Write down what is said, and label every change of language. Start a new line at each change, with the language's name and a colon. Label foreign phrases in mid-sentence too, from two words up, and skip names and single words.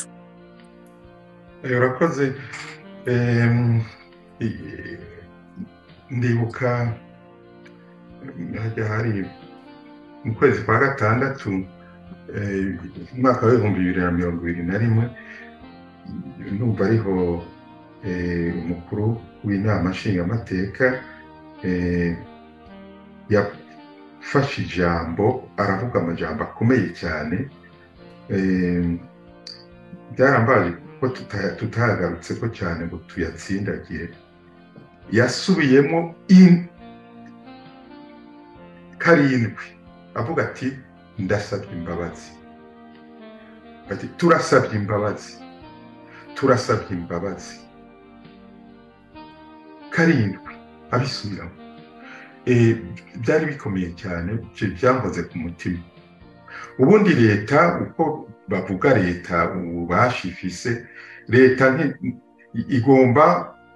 Rundi: urakoze ndibuka hari mu kwezi kwa gatandatu umwaka wa 2021 numva ariho umukuru w'inama nshingamateka yafashe ijambo aravuga amajambo akomeye cyane byarambaje ko tutahagarutse ko cyane ngo tuyatsindagiye yasubiyemo karindwi avuga ati ndasabye imbabazi ati turasabye imbabazi karindwi abisubiramo byari bikomeye cyane byamboze ku mutima ubundi leta uko bavuga leta ububasha ifise leta igomba